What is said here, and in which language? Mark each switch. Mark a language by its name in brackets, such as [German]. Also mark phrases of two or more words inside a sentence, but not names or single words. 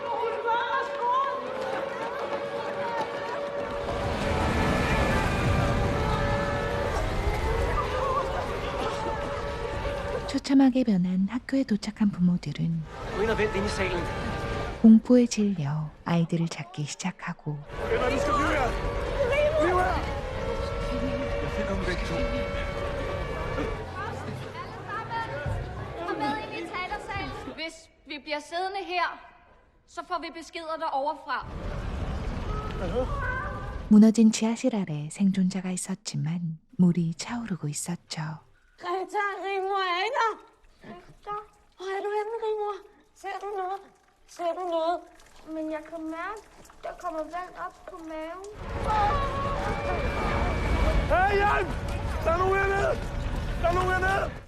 [Korean] 처참하게 변한 학교에 도착한 부모들은 [Danish] Gå ind og vent inde i salen. [Korean] 공포에 질려 아이들을 찾기 시작하고 [Danish] Venner, vi skal blive her. Bliv her. Jeg finder dem begge to. Kom med ind i talersalen. Hvis vi bliver siddende her, så får vi beskeder deroverfra. [Korean] 무너진 지하실 아래 생존자가 있었지만 물이 차오르고 있었죠. [Danish] Greta, Rigmor er ikke der. Hvor er du henne, Rigmor? Ser du noget? Ser du noget? Men jeg kan mærke, der kommer vand op på maven. Hey, hjælp! Der er nogen hernede! Der er nogen hernede!